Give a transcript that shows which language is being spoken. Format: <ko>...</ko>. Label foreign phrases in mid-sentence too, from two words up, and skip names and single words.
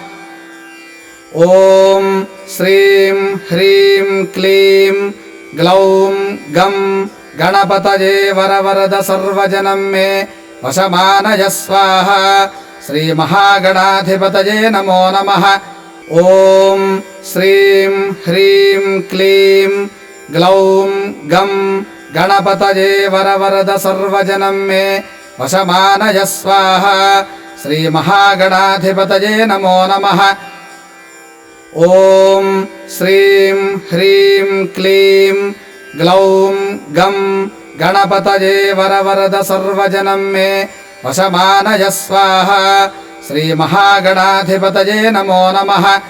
<sa>ఓం శ్రీం హ్రీం క్లీం గ్లౌం గం గణపతయే వరవరద సర్వజనం మే వశమానయ స్వాహ శ్రీ మహాగణాధిపతయే నమో నమః ఓం శ్రీం హ్రీం క్లీం గ్లౌం గం गणपतये वरवरद सर्वजनं मे वशमानय स्वाहा श्रीमहागणाधिपतये नमो नमः। ॐ श्रीं ह्रीं क्लीं ग्लौं गं गणपतये वरवरद सर्वजनं मे वशमानय स्वाहा श्रीमहागणाधिपतये नमो नमः।</sa>